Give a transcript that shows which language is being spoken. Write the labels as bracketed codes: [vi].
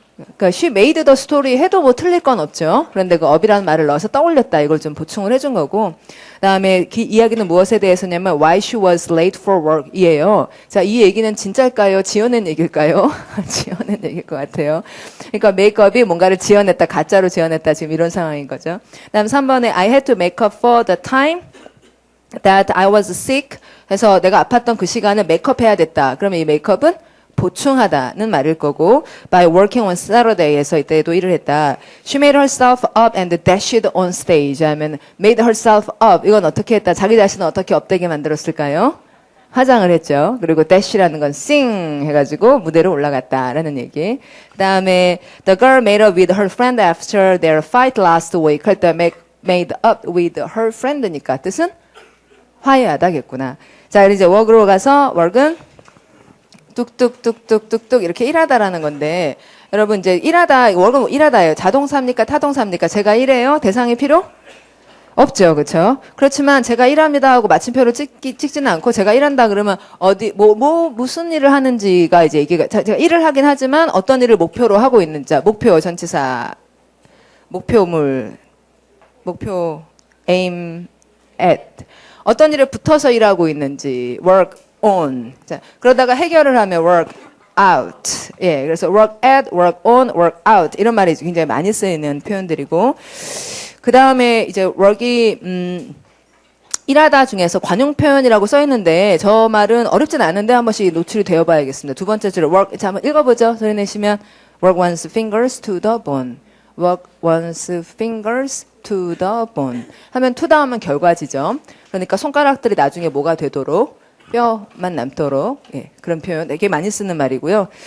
[ko] 그러니까 [en] she made the story [ko] 해도 뭐 틀릴 건 없죠. 그런데 그 up이라는 말을 넣어서 떠올렸다, 이걸 좀 보충을 해준 거고, 그다음에 이야기는 무엇에 대해서냐면 [en] why she was late for work [ko] 이에요. 자, 이 얘기는 진짜일까요? 지어낸 얘기일까요? 지어낸 얘기일 것 같아요. 그러니까 메이크업이 뭔가를 지어냈다, 가짜로 지어냈다, 지금 이런 상황인 거죠. 그다음 3번에 [en] I had to make up for the time that I was sick [ko] 해서 내가 아팠던 그 시간을 메이크업해야 됐다. 그러면 이 메이크업은 보충하다는 말일 거고, [en] by working on Saturday [ko] 에서 이때도 일을 했다. [en] She made herself up and dashed on stage [ko] 하면 [en] made herself up, [ko] 이건 어떻게 했다? 자기 자신을 어떻게 업되게 만들었을까요? 화장을 했죠. 그리고 dash라는 건 sing 해가지고 무대로 올라갔다라는 얘기. 그 다음에 [en] the girl made up with her friend after their fight last week [ko] 할 때 [en] made up with her friend [ko] 니까 뜻은 화해하다겠구나. 자, 이제 work로 가서 work은 뚝뚝뚝뚝뚝뚝 이렇게 일하다라는 건데, 여러분 이제 일하다, 월급 일하다예요. 자동사입니까? 타동사입니까? 제가 일해요? 대상이 필요? 없죠. 그렇죠? 그렇지만 제가 일합니다 하고 마침표를 찍지는 않고 제가 일한다 그러면 무슨 일을 하는지가 이제 얘기가, 제가 일을 하긴 하지만 어떤 일을 목표로 하고 있는지, 목표 전치사, 목표물, 목표 aim at, 어떤 일에 붙어서 일하고 있는지 work on. 자, 그러다가 해결을 하면 work out. 예, 그래서 work at, work on, work out 이런 말이 굉장히 많이 쓰이는 표현들이고, 그 다음에 이제 work이 일하다 중에서 관용 표현이라고 써 있는데 저 말은 어렵진 않은데 한 번씩 노출이 되어 봐야겠습니다. 두 번째 줄에 work, 자, 한번 읽어보죠. 소리 내시면 [en] work one's fingers to the bone. work one's fingers to the bone. [ko] 하면 to 다음은 결과지죠. 그러니까 손가락들이 나중에 뭐가 되도록 뼈만 남도록 예, 그런 표현 되게 많이 쓰는 말이고요.